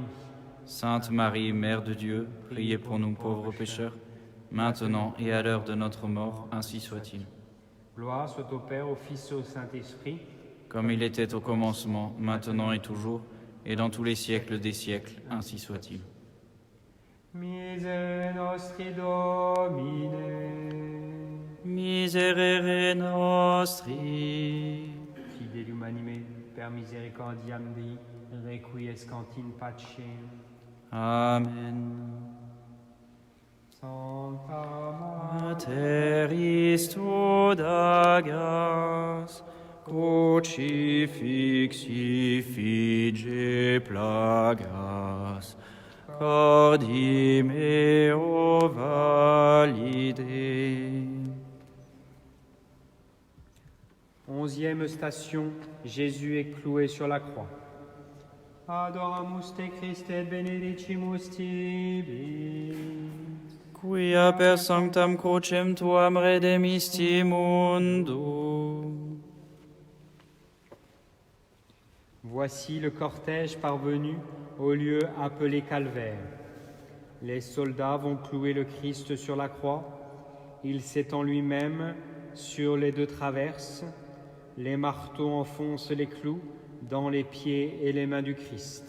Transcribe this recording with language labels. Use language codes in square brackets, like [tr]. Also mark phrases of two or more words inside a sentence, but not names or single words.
[fr] Sainte Marie, Mère de Dieu, priez pour nous pauvres pécheurs, maintenant et à l'heure de notre mort, ainsi soit-il. Gloire soit au Père, au Fils et au Saint-Esprit, comme il était au commencement, maintenant et toujours, et dans tous les siècles des siècles, ainsi soit-il. [la] Miserere nostri Domine. Miserere nostri. Fidelium anime per misericordiam Dei, requiescant in pacem. Amen. Sancta Mater Istudagas, crucifixi fige plagas, cordi meo valide. [fr] 11e station, Jésus est cloué sur la croix. [la] Adoramus te Christe et benedicimus tibi. Quia per sanctam crucem tuam redemisti mundo. [fr] Voici le cortège parvenu au lieu appelé Calvaire. Les soldats vont clouer le Christ sur la croix. Il s'étend lui-même sur les deux traverses. Les marteaux enfoncent les clous dans les pieds et les mains du Christ.